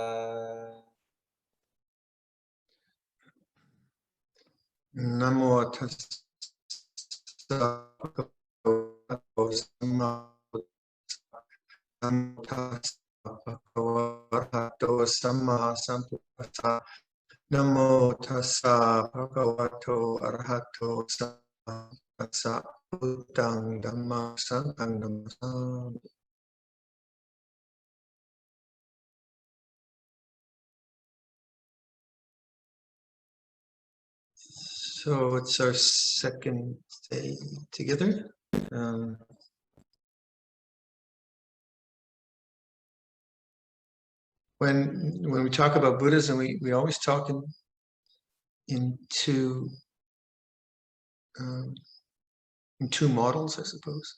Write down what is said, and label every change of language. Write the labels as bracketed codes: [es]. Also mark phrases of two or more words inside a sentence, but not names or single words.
[pi] Namo tassa bhagavato samma sambuddhassa. Namo tassa bhagavato arahato samma buddhang dhammang sanghang namassami. [en] So it's our second day together. When we talk about Buddhism, we always talk in two models, I suppose.